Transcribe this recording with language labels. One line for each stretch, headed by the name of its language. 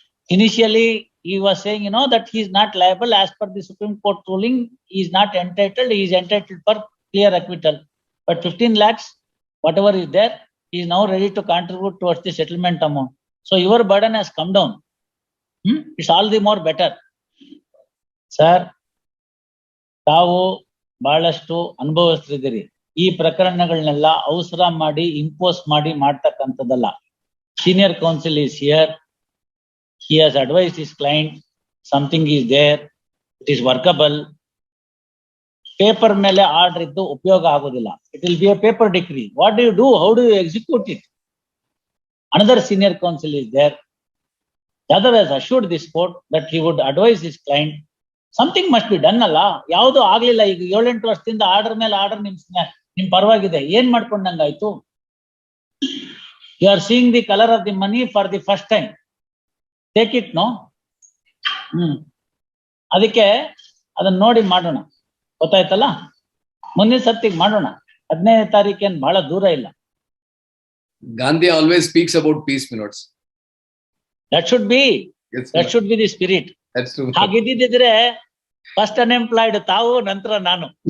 English: Initially, he was saying, that he is not liable as per the Supreme Court ruling. He is not entitled. He is entitled for clear acquittal. But 15 lakhs, whatever is there, he is now ready to contribute towards the settlement amount. So your burden has come down. It's all the more better.
Kannada: Sir, ತಾವು ಬಹಳಷ್ಟು ಅನುಭವಿಸ್ತಿದ್ದೀರಿ. ಈ ಪ್ರಕರಣಗಳನ್ನೆಲ್ಲ ಅವಸರ ಮಾಡಿ impose ಮಾಡಿ ಮಾಡ್ತಕ್ಕಂಥದ್ದಲ್ಲ.
English: Senior counsel is here. He has advised his client, something is there, it is workable.
Kannada: Paper ಮೇಲೆ order ಇದ್ದು ಉಪಯೋಗ ಆಗೋದಿಲ್ಲ.
English: It will be a paper decree. What do you do? How do you execute it? Another senior counsel is there. The other has assured this court that he would advise his client. Something must be done
Kannada: ಅಲ್ಲ. ಯಾವುದು ಆಗ್ಲಿಲ್ಲ. ಈಗ 7-8 ವರ್ಷದಿಂದ order ಮೇಲೆ order ನಿಮ್ ಪರವಾಗಿದೆ, ಏನ್ ಮಾಡ್ಕೊಂಡಂಗಾಯ್ತು?
English: You are seeing the color of the money for the first time. Take it, no?
Kannada: ಅದಕ್ಕೆ ಅದನ್ನ ನೋಡಿ ಮಾಡೋಣ, ಗೊತ್ತಾಯ್ತಲ್ಲ? ಮುಂದಿನ ಸತ್ತಿಗೆ ಮಾಡೋಣ. 15ನೇ ತಾರೀಕೇನ್ ಬಹಳ ದೂರ ಇಲ್ಲ.
English: Gandhi always speaks about peace, my lords. That should be Yes, that should be the spirit. that's true.
Kannada: ಹಾಗಿದ್ದಿದ್ರೆ
English: first unemployed
Kannada: ತಾವು, ನಂತರ ನಾನು.